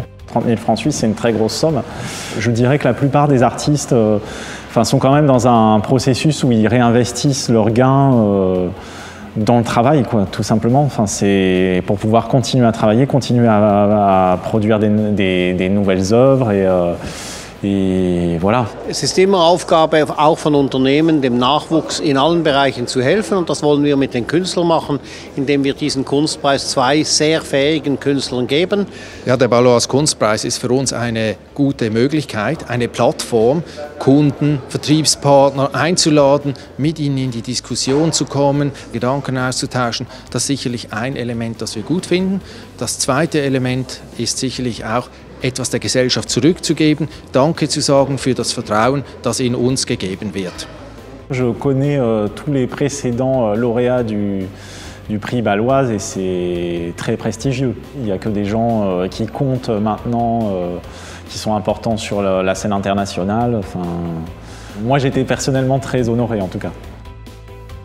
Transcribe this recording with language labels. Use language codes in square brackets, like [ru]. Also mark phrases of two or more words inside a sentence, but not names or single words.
[fr] 30 000 francs suisses, c'est une très grosse somme. Je dirais que la plupart des artistes sont quand même dans un processus où ils réinvestissent leurs gains dans le travail, tout simplement. C'est pour pouvoir continuer à travailler, continuer à produire des nouvelles œuvres et voilà. [de] Es ist immer Aufgabe auch von Unternehmen, dem Nachwuchs in allen Bereichen zu helfen, und das wollen wir mit den Künstlern machen, indem wir diesen Kunstpreis 2 sehr fähigen Künstlern geben. Ja, der Baloise Kunstpreis ist für uns eine gute Möglichkeit, eine Plattform, Kunden, Vertriebspartner einzuladen, mit ihnen in die Diskussion zu kommen, Gedanken auszutauschen. Das ist sicherlich ein Element, das wir gut finden. Das zweite Element ist sicherlich auch, etwas der Gesellschaft zurückzugeben, Danke zu sagen für das Vertrauen, das in uns gegeben wird. [fr] Je connais tous les précédents lauréats du prix Baloise et c'est très prestigieux. Il n'y a que des gens qui comptent maintenant, qui sont importants sur la scène internationale. Moi, j'étais personnellement très honoré en tout cas.